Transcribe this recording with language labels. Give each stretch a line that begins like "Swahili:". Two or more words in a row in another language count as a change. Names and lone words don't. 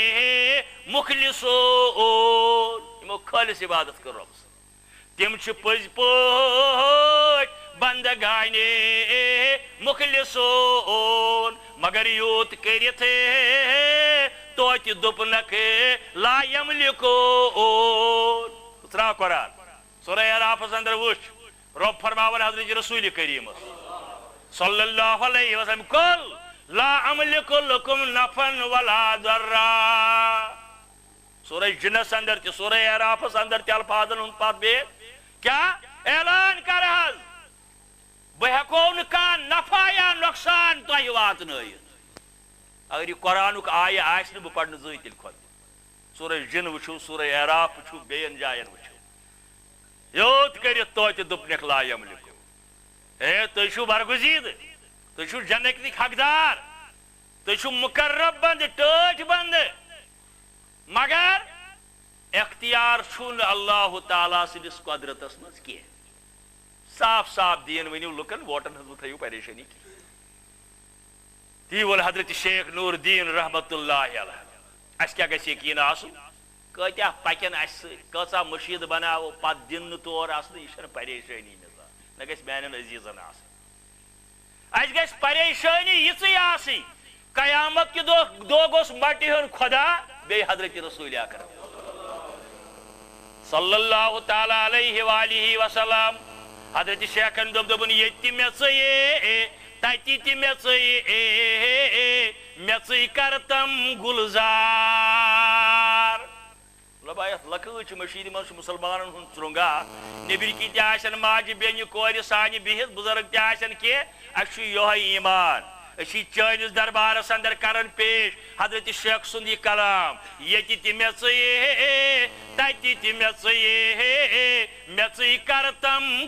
Kashmiri: مخلصون یمو خالص عبادت کر رب تم چھ پز پوٹ بندگانی مخلصون مگر یوت کرت توت دپنک
Arabic: لا یملکون
Kashmiri: ترا قرآن سورہ اعراف اندر وچ رب فرماون حضرت رسول کریم
Arabic: صلی اللہ علیہ وسلم قل لا املک لکم نفعا ولا ضرا
Kashmiri: سورہ جنس اندر تہ سورہ اعراف اندر تہ الفاظن ہند پات بیت کیا اعلان کر حض بہ ہیکو نہ کانٛہہ نفع یا نقصان تۄہہِ واتنٲیِتھ اگر یہ قرآن آیہ آسہ بہ پڑھ زٕہٕنۍ تیٚلہِ کھۄتہٕ سورہ جن وچھو سورہ اعراف وچھو بیٚین جاین وچھو یوت کرت توتہِ دوٚپنکھ
Arabic: لا یملکو
Kashmiri: ہے تُہۍ چھِو برگزید تُہۍ چھِو جنتٕکۍ حقدار تُہۍ چھِو مقرب بند ٹٲٹھۍ بند مگر اختیار چھُنہٕ اللہ تعالیٰ سٕنٛدِس قۄدرتس منٛز کینٛہہ صاف صاف دین ؤنِو لُکن ووٹن ہٕنٛز مہ تھٲیِو پریشٲنی کینٛہہ تی وول حضرت شیخ نور الدین
Arabic: رحمۃ اللہ علیہ
Kashmiri: اس کیا گژھِ یقین آسُن کۭتیاہ پکن اس سۭتۍ کۭژاہ مشیٖد بناوو پتہٕ دِن نہٕ تور اَژنہٕ یہِ چھنہٕ پریشٲنی نظام نہ گژھِ میانٮ۪ن عزیٖزن آسٕنۍ اَسہِ گژھِ پریشٲنی یِژٕے آسٕنۍ قیامت کہِ دۄہ گوٚژھ مٹہِ ہُنٛد خۄدا بیٚیہِ حضرت رسول اکرم
Arabic: صلی اللہ تعالیٰ علیہ وآلہ وسلم
Kashmiri: حضرت شیخن دوٚپُن ییٚتہِ مےٚ ژٕیے تتی تہِ مےٚ ژٕے کر تم گلزار لبا یتھ لکۭٹ مشیٖد منٛز چھُ مُسلمانن ہُنٛد ژرٛونٛگا نیٚبرۍ کِنۍ تہِ آسن ماجہِ بیٚنہِ کورِ سانہِ بِہِتھ بُزرگ تہِ آسن کینٛہہ اَسہِ چھُ یِہوے ایٖمان أسۍ چھِ چٲنِس دربارس اندر کران پیش حضرت شیخ سُنٛد یہِ کلام ییٚتہِ تہِ مےٚ ژٕیے تتی تہِ مےٚ ژٕے کر تم